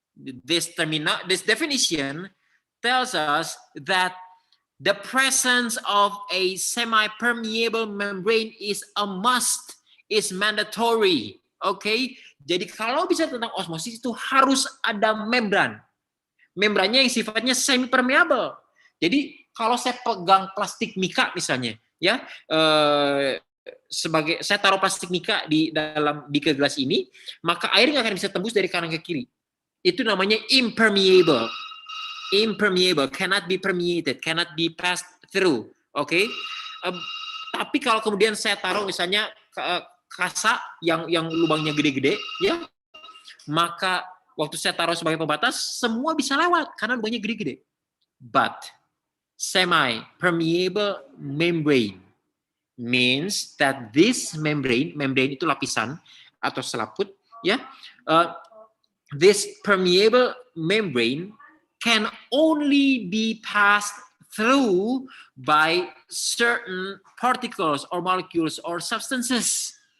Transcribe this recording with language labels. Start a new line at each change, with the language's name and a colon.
English: This definition tells us that the presence of a semi-permeable membrane is a must, is mandatory. Okay?
Indonesian: Jadi kalau bicara tentang osmosis itu harus ada membran. Membrannya yang sifatnya semi-permeable. Jadi kalau saya pegang plastik mika misalnya, ya, sebagai saya taruh plastik mika di dalam beaker gelas ini, maka air nggak akan bisa tembus dari kanan ke kiri. Itu namanya impermeable.
English: Impermeable, cannot be permeated, cannot be passed through.
Indonesian: Oke. Tapi kalau kemudian saya taruh misalnya kasa yang lubangnya gede-gede, ya, maka waktu saya taruh sebagai pembatas, semua bisa lewat karena lubangnya gede-gede.
English: But semi-permeable membrane means that this membrane
Indonesian: itu lapisan atau selaput, ya,
English: this permeable membrane can only be passed through by certain particles or molecules or substances.